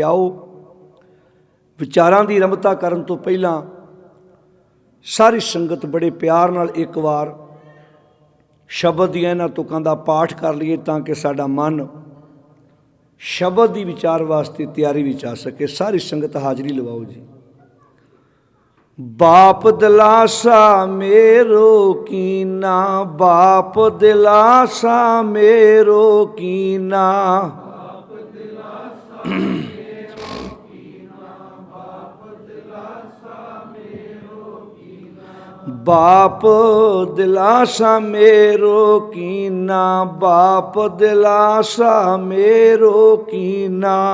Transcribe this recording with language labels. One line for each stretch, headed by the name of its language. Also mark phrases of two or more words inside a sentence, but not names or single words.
Punjabi: ਆਓ ਵਿਚਾਰਾਂ ਦੀ ਆਰੰਭਤਾ ਕਰਨ ਤੋਂ ਪਹਿਲਾਂ ਸਾਰੀ ਸੰਗਤ ਬੜੇ ਪਿਆਰ ਨਾਲ ਇੱਕ ਵਾਰ ਸ਼ਬਦ ਦੀਆਂ ਇਨ੍ਹਾਂ ਤੁਕਾਂ ਦਾ ਪਾਠ ਕਰ ਲਈਏ ਤਾਂਕਿ ਸਾਡਾ ਮਨ ਸ਼ਬਦ ਦੀ ਵਿਚਾਰ ਵਾਸਤੇ ਤਿਆਰੀ ਵਿੱਚ ਆ ਸਕੇ। ਸਾਰੀ ਸੰਗਤ ਹਾਜ਼ਰੀ ਲਵਾਓ ਜੀ। ਬਾਪ ਦਿਲਾਸਾ ਮੇਰੋ ਕੀਨਾ, ਬਾਪ ਦਿਲਾਸਾ ਮੇਰੋ ਕੀਨਾ, ਬਾਪ ਦਿਲਾਸਾ ਮੇਰੋ ਕੀਨਾ, ਬਾਪ ਦਿਲਾਸਾ ਮੇਰੋ ਕੀਨਾ,